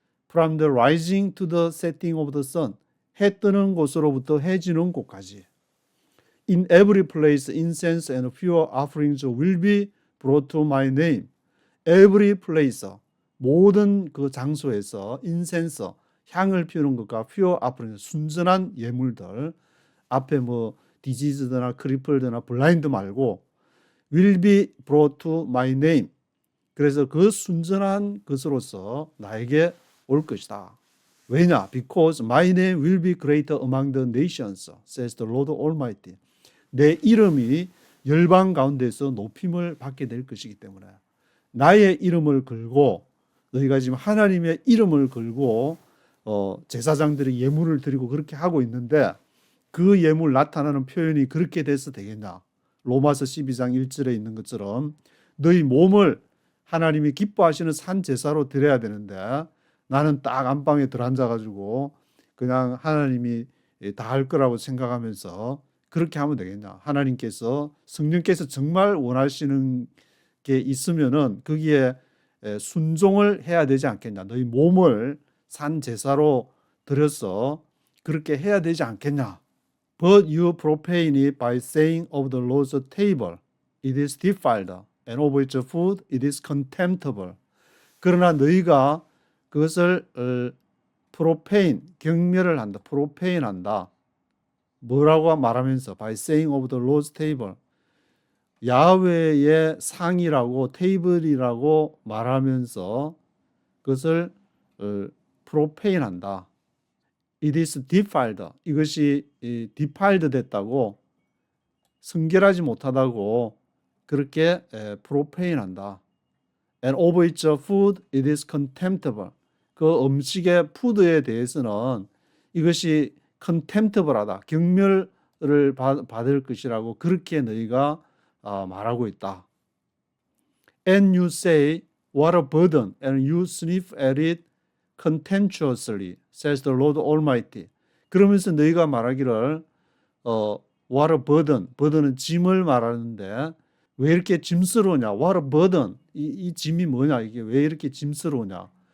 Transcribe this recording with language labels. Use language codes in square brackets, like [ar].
[en] From the rising to the setting of the sun. [ko] 해 뜨는 곳으로부터 해 지는 곳까지. [en] In every place incense and pure offerings will be brought to my name. Every place. [ko] 모든 그 장소에서 인센스, 향을 피우는 것과 pure offerings, 순전한 예물들. 앞에 뭐 디지즈드나 크리플드나 블라인드 말고 [en] will be brought to my name. [ko] 그래서 그 순전한 것으로서 나에게 올 것이다. 왜냐? [en] Because my name will be greater among the nations, says the Lord Almighty. [ko] 내 이름이 열방 가운데서 높임을 받게 될 것이기 때문에 나의 이름을 걸고 너희가 지금 하나님의 이름을 걸고 제사장들이 예물을 드리고 그렇게 하고 있는데 그 예물 나타나는 표현이 그렇게 돼서 되겠냐? 로마서 12장 1절에 있는 것처럼 너희 몸을 하나님이 기뻐하시는 산 제사로 드려야 되는데 나는 딱 안방에 들어앉아가지고 그냥 하나님이 다 할 거라고 생각하면서 그렇게 하면 되겠냐? 하나님께서 성령께서 정말 원하시는 게 있으면은 거기에 순종을 해야 되지 않겠냐? 너희 몸을 산 제사로 드려서 그렇게 해야 되지 않겠냐? [en] But you profane it by saying of the Lord's table, it is defiled, and of its food, it is contemptible. [ko] 그러나 너희가 그것을 profane, 경멸을 한다, profane 한다. 뭐라고 말하면서 [en] by saying of the Lord's table, [ko] 야훼의 상이라고 테이블이라고 말하면서 그것을 profane 한다. [en] It is defiled. [ko] 이것이 defiled 됐다고, 성결하지 못하다고 그렇게 profane 한다. [en] And of its food, it is contemptible. [ko] 그 음식의 푸드에 대해서는 이것이 contemptible하다, 경멸을 받을 것이라고 그렇게 너희가 말하고 있다. [en] And you say, what a burden, and you sniff at it contemptuously, says the Lord Almighty. [ko] 그러면서 너희가 말하기를 [en] what a burden, [ko] burden은 짐을 말하는데 왜 이렇게 짐스러우냐? [en] What a burden, [ko] 이 짐이 뭐냐? 이게 왜 이렇게 짐스러우냐?